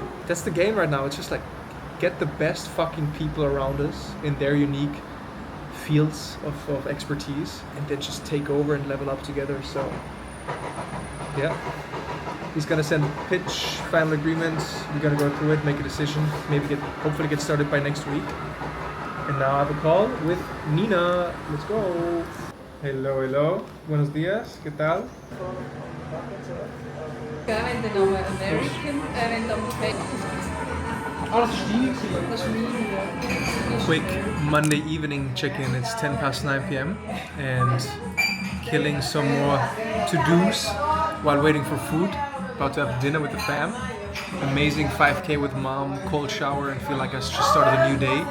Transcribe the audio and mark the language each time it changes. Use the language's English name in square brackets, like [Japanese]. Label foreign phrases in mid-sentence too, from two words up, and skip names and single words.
[English] That's the game right now. It's just like, get the best fucking people around us in their unique fields of expertise, and then just take over and level up together. So, yeah. He's gonna send a pitch, final agreements. We're gonna go through it, make a decision, maybe hopefully get started by next week. And now I have a call with Nina. Let's go. Hello, hello. [Spanish] Buenos días. ¿Qué tal? [German] Wenn der Name American, wenn dann [English] Quick Monday evening check-in. It's 9 p.m. and killing some more to-dos while waiting for food. About to have dinner with the fam. Amazing 5K with mom, cold shower, and feel like I just started a new day.